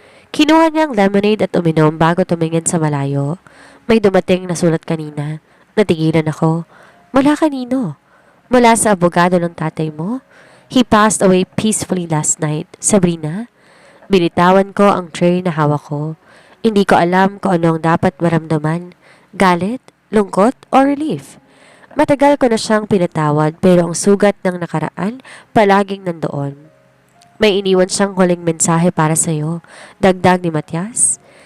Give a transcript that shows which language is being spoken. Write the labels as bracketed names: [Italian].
[Filipino] Kinuha niya ang lemonade at uminom bago tumingin sa malayo. "May dumating na sulat kanina." Natigilan ako. "Mula kanino?" "Mula sa abogado ng tatay mo. [English] He passed away peacefully last night." [Filipino] "Sabrina?" Binitawan ko ang tray na hawak ko. Hindi ko alam kung ano ang dapat maramdaman. Galit, lungkot, [English] or relief. [Filipino] Matagal ko na siyang pinatawad pero ang sugat ng nakaraan palaging nandoon. "May iniwan siyang huling mensahe para sa'yo," dagdag ni Matias.